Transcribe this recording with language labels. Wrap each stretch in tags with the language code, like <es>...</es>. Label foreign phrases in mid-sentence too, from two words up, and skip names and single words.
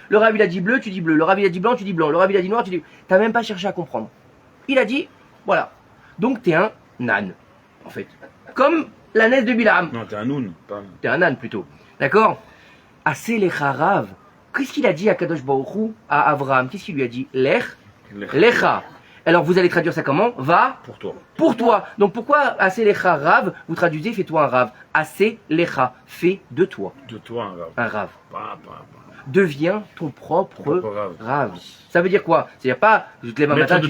<fr>Le Rav, il a dit bleu, tu dis bleu. Le Rav, il a dit blanc, tu dis blanc. Le Rav, il a dit noir, tu dis... T'as même pas cherché à comprendre. Il a dit, voilà. Donc, t'es un âne, en fait. Comme l'ânesse de Bilam. Non, t'es un Noun. Pas... T'es un âne, plutôt. D'accord?</fr> <he>עשה לך רב.</he> <fr>Qu'est-ce qu'il a dit à</fr> <he>קדוש ברוך הוא,</he> <fr>à Abraham? Qu'est-ce qu'il lui a dit?</fr> <he>לך, לך.</he> <fr>Alors vous allez traduire ça comment? Va Pour toi. pour toi. Donc pourquoi</fr> <he>עשה לך רב?</he> <fr>Vous traduisez fais-toi un rav.</fr> <he>עשה לך,</he> <fr>fais de toi De toi, un Rav. un rav. Pas. Deviens ton propre Propre Rav. rav. Ça veut dire quoi? C'est-à-dire pas je te lève un Maître matin,</fr>